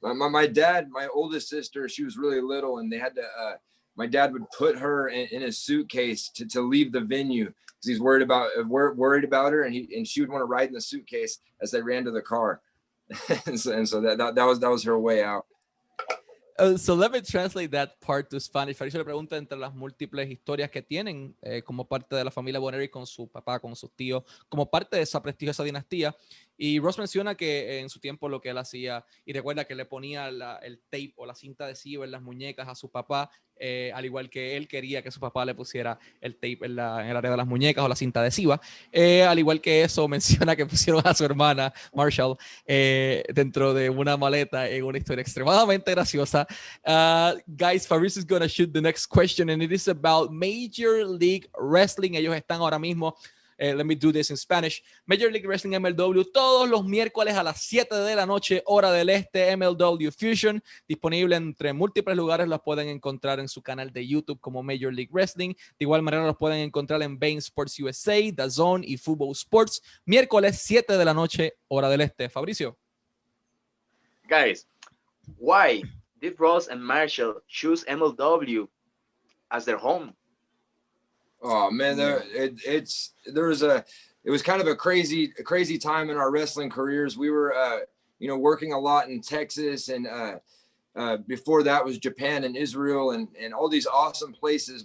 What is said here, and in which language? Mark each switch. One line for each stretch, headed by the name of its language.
English: My dad, my oldest sister, she was really little, and they had to, my dad would put her in a suitcase to leave the venue because he's worried about her, and she would want to ride in the suitcase as they ran to the car. and so that was her way out. So let me translate that part to Spanish.
Spanish: Fabricio le pregunta entre las múltiples historias que tienen como parte de la familia Von Erich con su papá, con sus tíos, como parte de esa prestigiosa dinastía. Y Ross menciona que en su tiempo lo que él hacía, y recuerda que le ponía el tape o la cinta adhesiva en las muñecas a su papá, al igual que él quería que su papá le pusiera el tape en el área de las muñecas o la cinta adhesiva. Al igual que eso, menciona que pusieron a su hermana Marshall dentro de una maleta en una historia extremadamente graciosa.
English: Guys, Fabrice is going to shoot the next question, and it is about Major League Wrestling.
Spanish: Ellos están ahora mismo,
English: let me do this in Spanish.
Spanish: Major League Wrestling MLW todos los miércoles a las 7 de la noche, hora del este, MLW Fusion, disponible entre múltiples lugares. Los pueden encontrar en su canal de YouTube como Major League Wrestling. De igual manera los pueden encontrar en Bein Sports USA, DAZN y Fubo Sports. Miércoles 7 de la noche, hora del este. Fabricio.
English: Guys, why did Ross and Marshall choose MLW as their home? Oh man, it was kind of a crazy time in our wrestling careers. We were, you know, working a lot in Texas, and before that was Japan and Israel and all these awesome places.